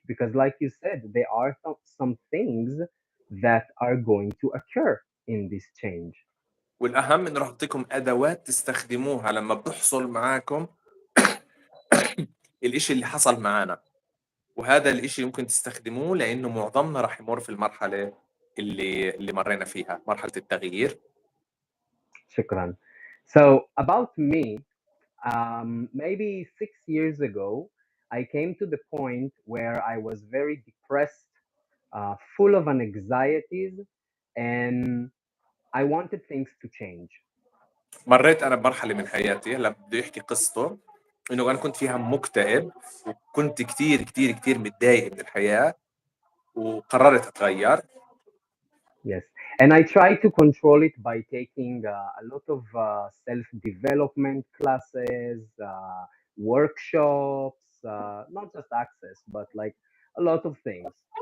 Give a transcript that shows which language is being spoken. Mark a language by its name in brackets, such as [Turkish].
[English] Because, like you said, there are some things that are going to occur in this change. [Arabic] والأهم إنه راح أعطيكم أدوات تستخدموها لما بتحصل معاكم الإشي اللي حصل معانا، وهذا الإشي ممكن تستخدموه لأنه معظمنا راح يمر في المرحلة اللي مرينا فيها، مرحلة التغيير. Shukran. [English] So, about me, maybe 6 years ago, I came to the point where I was very depressed, full of an anxieties, and I wanted things to change. [Arabic] مريت أنا بمرحلة من حياتي هلا بده يحكي قصته إنه أنا كنت فيها مكتئب وكنت كتير كتير كتير متضايق من الحياة وقررت أتغير. [English] Yes, and I try to control it by taking a lot of self-development classes, workshops, not just access, but like a lot of things.